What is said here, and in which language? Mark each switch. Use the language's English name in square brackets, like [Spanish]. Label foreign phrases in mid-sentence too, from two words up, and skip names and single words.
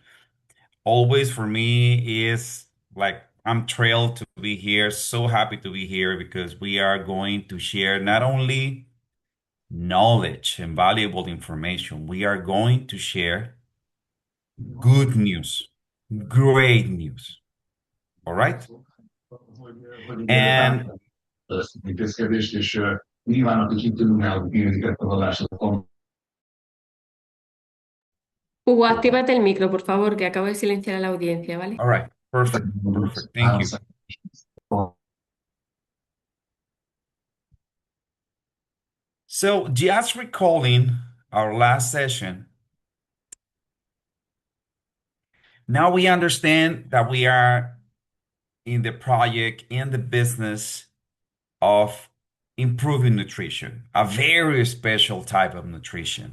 [English] Always for me is like I'm thrilled to be here, so happy to be here because we are going to share not only knowledge and valuable information, we are going to share good news, great news. All right? [Hungarian] Hogy ítéled át [English] And [Hungarian] ezt az intézkedést, és nyilván akik itt ülünk náluk érintik ezt a vallást. [Spanish] Hugo, actívate el micro, por favor, que acabo de silenciar a la audiencia, ¿vale? [English] all right, perfect, perfect. Thank you. So, just recalling our last session, now we understand that we are in the project, in the business of improving nutrition, a very special type of nutrition.